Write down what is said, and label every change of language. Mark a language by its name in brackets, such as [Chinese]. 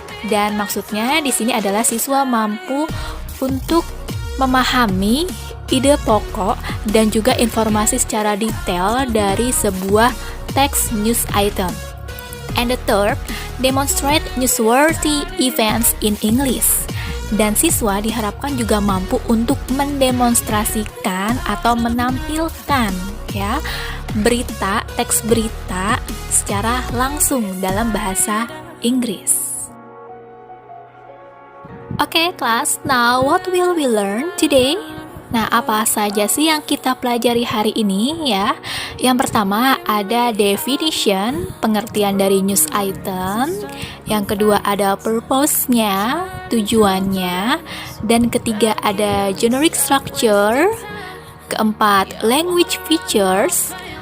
[Indonesian] Dan maksudnya di sini adalah siswa mampu untuk memahami ide pokok dan juga informasi secara detail dari sebuah teks news item. [English] And the third, demonstrate newsworthy events in English. [Indonesian] Dan siswa diharapkan juga mampu untuk mendemonstrasikan atau menampilkan ya teks berita secara langsung dalam bahasa Inggris. [English] Okay, class, now what will we learn today? [Indonesian] Nah, apa saja sih yang kita pelajari hari ini ya? Yang pertama ada definition, pengertian dari news item. Yang kedua ada purpose-nya, tujuannya. Dan ketiga ada generic structure. Keempat, language features.